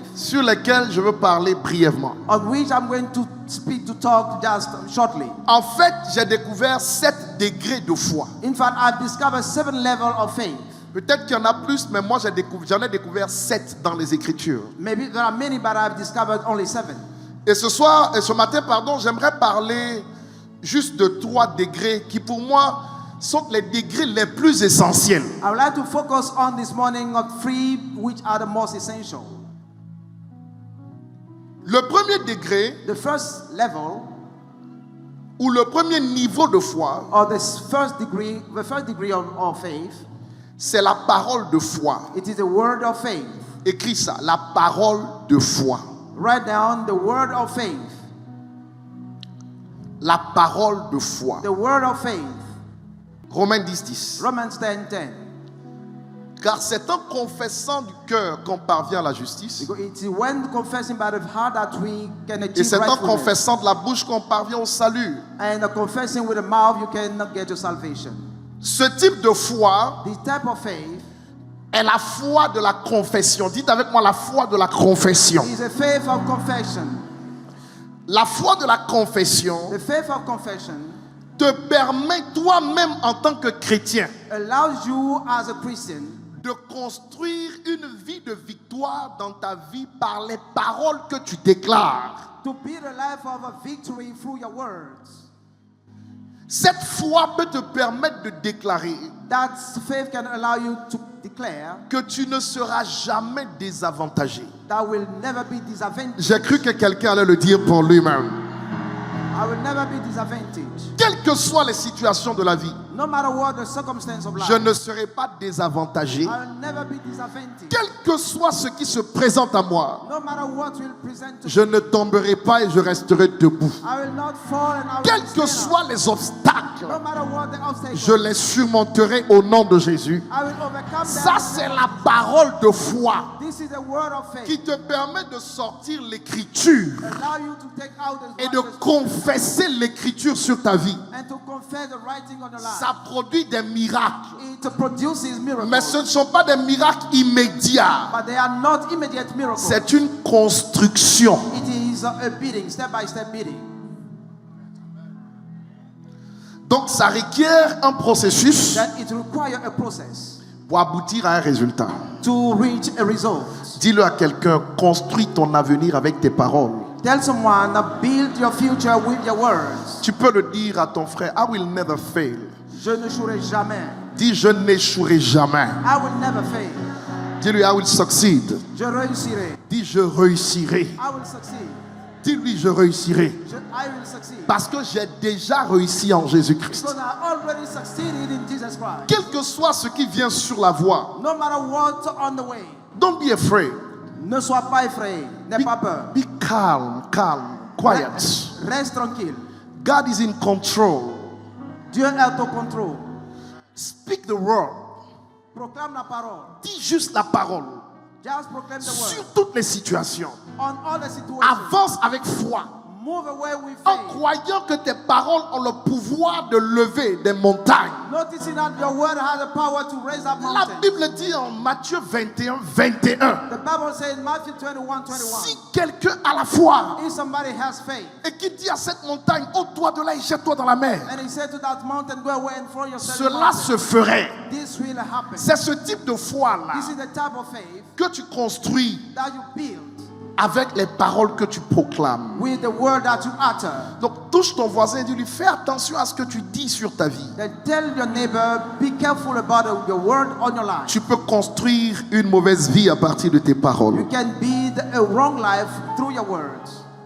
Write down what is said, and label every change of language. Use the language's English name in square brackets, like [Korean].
[French] sur lesquels je veux parler brièvement. [English] on which I'm going to talk just shortly. [French] En fait, j'ai découvert 7 degrés de foi. [English] In fact, I've discovered 7 levels of faith. [French] Peut-être qu'il y en a plus, mais moi j'en ai découvert 7 dans les Écritures. [English] Maybe there are many, but I've discovered only 7. [French] Et ce matin, j'aimerais parler juste de 3 degrés qui pour moi sont les degrés les plus essentiels. [English] I would like to focus on this morning on 3 which are the most essential. [French] Le premier degré [English] The first level, [French] ou le premier niveau de foi, [English] or the first degree of faith, [French] c'est la parole de foi. [English] it is the word of faith. [French] Écris ça, la parole de foi. [English] Write down the word of faith. [French] La parole de foi. [English] The word of faith. [French] Romains 10:10. [English] Romans 10:10. [French] Car c'est en confessant du cœur qu'on parvient à la justice. [English] Because it is when confessing by the heart that we can [French] Et [English] achieve [French] c'est en [English] rightfulness. [French] confessant de la bouche qu'on parvient au salut. [English] And confessing with the mouth, you cannot get your salvation. [French] Ce type de foi [English] This type of faith [French] est la foi de la confession. Dites avec moi la foi de la confession. [English] is a faith of confession. [French] La foi de la confession [English] The faith of confession [French] te permet toi-même en tant que chrétien [English] allows you as a Christian [French] de construire une vie de victoire dans ta vie par les paroles que tu déclares. [English] to build a life of a victory through your words. [French] Cette foi peut te permettre de déclarer [English] That faith can allow you to declare [French] que tu ne seras jamais désavantagé. [English] that will never be disadvantaged. [French] J'ai cru que quelqu'un allait le dire pour lui-même. [English] I will never be disadvantaged. [French] Quelles que soient les situations de la vie, [English] No matter what the circumstance of life, [French] je ne serai pas désavantagé. [English] I will never be disadvantaged. [French] Quel que soit ce qui se présente à moi, [English] No matter what will present to [French] je ne tomberai pas et je resterai debout. [English] I will not fall and I will [French] Quels que [English] stand [French] soient [English] up. [French] les obstacles, [English] No matter what the obstacle, [French] je les surmonterai au nom de Jésus. [English] I will overcome [French] Ça, [English] them. [French] c'est la parole de foi [English] This is the word of faith. [French] qui te permet de sortir l'écriture [English] Allow you to take out the [French] et de confesser l'écriture sur ta vie. [English] and to confess the writing on your life. [French] Ça produit des miracles. [English] It produces miracles. [French] Mais ce ne sont pas des miracles immédiats. [English] But they are not immediate miracles. [French] C'est une construction. [English] It is a beating, step by step beating. [French] Donc ça requiert un processus [English] That it requires a process [French] pour aboutir à un résultat. [English] to reach a result. [French] Dis-le à quelqu'un, construis ton avenir avec tes paroles. [English] Tell someone, build your future with your words. [French] Tu peux le dire à ton frère, [English] I will never fail. [French] Je ne jouerai jamais. Dis, je n'échouerai jamais. [English] I will never fail. [French] Dis-lui, [English] I will succeed. [French] Je réussirai. Dis, je réussirai. [English] I will succeed. [French] Dis-lui, je réussirai. [English] I will succeed. [French] Parce que j'ai déjà réussi en Jésus-Christ. [English] Because I already succeeded in Jesus Christ. [French] Quel que soit ce qui vient sur la voie, [English] No matter what on the way. don't be afraid. [French] Ne sois pas effrayé. N'aie pas peur. [English] Be calm, quiet. [French] Reste tranquille. [English] God is in control. [French] Dieu est au contrôle. [English] Speak the word. [French] Proclame la parole. Dis juste la parole. [English] Just proclaim the [French] Sur [English] word. [French] toutes les situations. [English] On all the situations. [French] Avance avec foi. [English] Move away with [French] En [English] faith. [French] croyant que tes paroles ont le pouvoir de lever des montagnes. [English] Noticing that your word has the power to raise up [French] La [English] mountains. [French] Bible dit en Matthieu 21, 21. [English] The Bible says in Matthew 21:21. [French] Si quelqu'un a la foi [English] If somebody has faith [French] et qui dit à cette montagne, ôte-toi de là et jette-toi dans la mer, [English] and he said to that mountain, go away and throw yourself in the [French] cela [English] mountain, [French] se ferait. [English] this will happen. [French] C'est ce type de foi-là [English] This is the type of faith [French] que tu construis [English] that you build [French] avec les paroles que tu proclames. [English] with the word that you utter. [French] Donc touche ton voisin et dis-lui, fais attention à ce que tu dis sur ta vie. [English] Then tell your neighbor, be careful about your word on your life. [French] Tu peux construire une mauvaise vie à partir de tes [English] You [French] paroles. [English] can build a wrong life through your words.